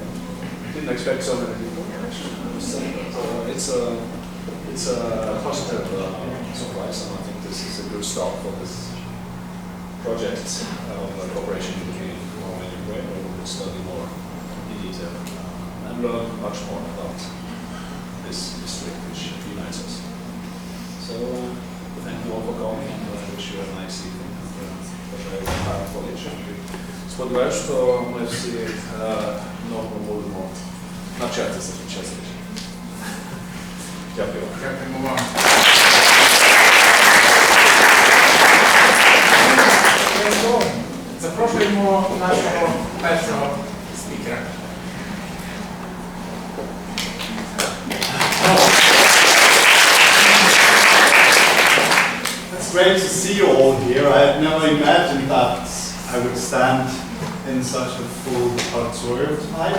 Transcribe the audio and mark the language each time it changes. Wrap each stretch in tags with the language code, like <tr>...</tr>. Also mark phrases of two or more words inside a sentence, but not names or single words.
<en>Didn't expect so many people. But it's a positive surprise, and I think this is a good start for this project of cooperation between Norway and Ukraine, where we will study more in detail and learn much more about this history which unites us. So thank you all for coming, and I wish you a nice evening.</en> <uk>Сподіваюсь, що ми всі много будемо навчатися під час рішення. Дякую. Дякуємо вам. Запрошуємо нашого першого спікера.</uk> <en>It's great to see you all here. I had never imagined that I would stand in such a full auditorium tonight.</en>